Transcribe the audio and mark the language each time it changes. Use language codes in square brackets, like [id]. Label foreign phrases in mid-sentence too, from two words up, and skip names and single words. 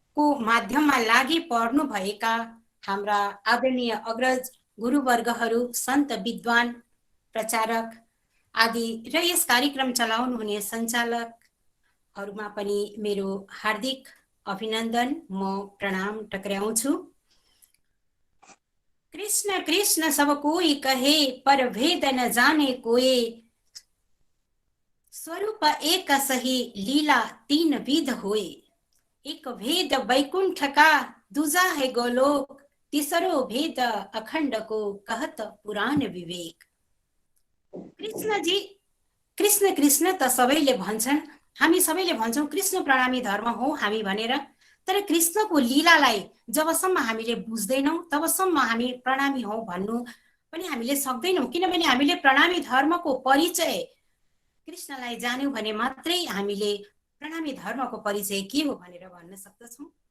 [ne] को माध्यममा लागि पर्नु भएका हाम्रा आदरणीय अग्रज गुरुवर्गहरू, सन्त विद्वान, प्रचारक आदि र यस कार्यक्रम चलाउनु हुने सञ्चालकहरूमा पनि मेरो हार्दिक अभिनन्दन, म प्रणाम टक्राउँछु। [hi] कृष्ण कृष्ण सब कोई कहे, पर भेद न जाने कोई, स्वरूप एक सही, लीला तीन विध होए। एक भेद वैकुंठ का, दूजा है गोलोक, तीसरो भेद अखंड को, कहत पुराण विवेक। [ne] कृष्णजी, कृष्ण कृष्ण त सबैले भन्छन्, हामी सबैले भन्छौँ कृष्ण प्रणामी धर्म हो हामी भनेर, तर कृष्णको लीलालाई जबसम्म हामीले बुझ्दैनौँ तबसम्म हामी प्रणामी हौ भन्नु पनि हामीले सक्दैनौँ। किनभने हामीले प्रणामी धर्मको परिचय कृष्णलाई जान्यौँ भने मात्रै हामीले प्रणामी धर्मको परिचय के हो भनेर भन्न सक्दछौँ।